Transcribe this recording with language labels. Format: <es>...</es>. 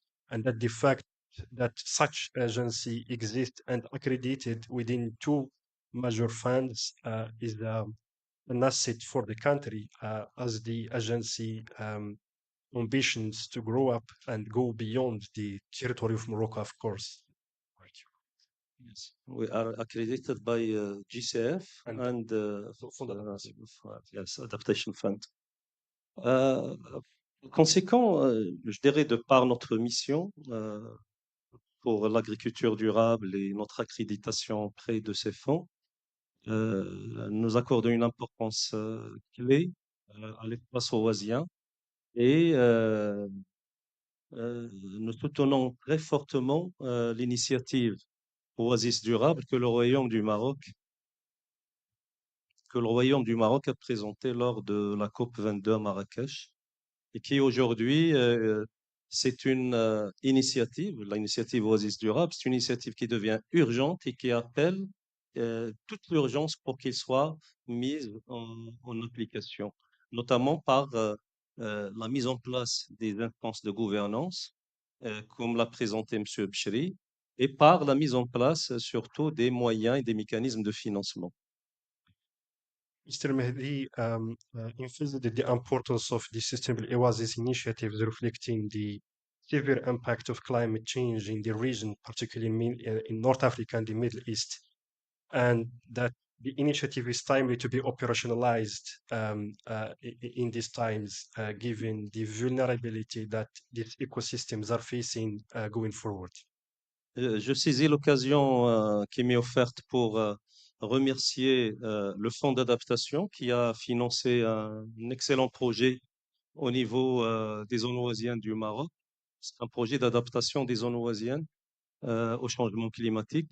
<en>and that the fact that such agency exists and accredited within two major funds is an asset for the country as the agency ambitions to grow up and go beyond the territory of Morocco, of course. Yes, we are accredited by GCF and yes, Adaptation Fund.</en> <fr>Conséquent, je dirais de par notre mission pour l'agriculture durable et notre accréditation auprès de ces fonds, nous accordons une importance clé à l'espace oasien et nous soutenons très fortement l'initiative Oasis durable que le Royaume du Maroc que le Royaume du Maroc a présenté lors de la COP 22 à Marrakech et qui aujourd'hui, c'est une initiative, l'initiative Oasis Durable, c'est une initiative qui devient urgente et qui appelle toute l'urgence pour qu'il soit mise en application, notamment par la mise en place des instances de gouvernance, comme l'a présenté M. Bchri, et par la mise en place surtout des moyens et des mécanismes de financement.</fr> <en>Mr. Mehdi emphasized the importance of the Sustainable Oasis Initiative, reflecting the severe impact of climate change in the region, particularly in North Africa and the Middle East, and that the initiative is timely to be operationalized in these times, given the vulnerability that these ecosystems are facing going forward.</en> <fr>Je saisis l'occasion qui m'est offerte pour remercier le Fonds d'adaptation qui a financé un excellent projet au niveau des zones oasiennes du Maroc. C'est un projet d'adaptation des zones oasiennes au changement climatique.</fr>